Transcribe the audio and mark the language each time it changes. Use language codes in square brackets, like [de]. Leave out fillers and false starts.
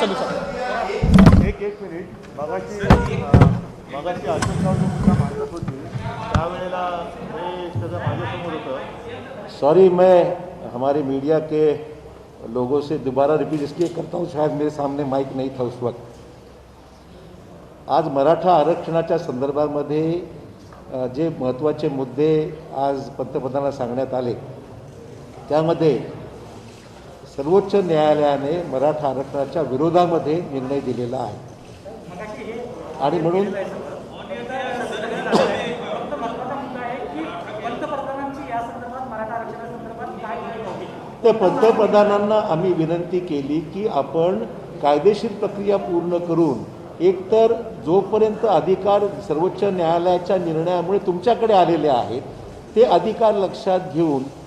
[mr] एक मिनिट मगाशी अशोकराव जो मुद्दा मांडत होती त्यावेळेला हे सगळं माझ्यासमोर होतं. [hi] सॉरी, मैं हमारे मीडिया के लोगों से दोबारा रिपीट इसलिए करता हूँ, शायद मेरे सामने माइक नहीं था उस वक्त. [mr] आज मराठा आरक्षणाच्या संदर्भामध्ये जे महत्त्वाचे मुद्दे आज पंतप्रधानांना सांगण्यात आले त्यामध्ये सर्वोच्च न्यायालयाने मराठा आरक्षणाच्या विरोधामध्ये निर्णय दिलेला आहे आणि म्हणून तर पंतप्रधानांना आम्ही विनंती केली की आपण कायदेशीर प्रक्रिया पूर्ण करून एकतर जोपर्यंत अधिकार सर्वोच्च न्यायालयाच्या निर्णयामुळे तुमच्याकडे आलेले आहेत ते अधिकार लक्षात घेऊन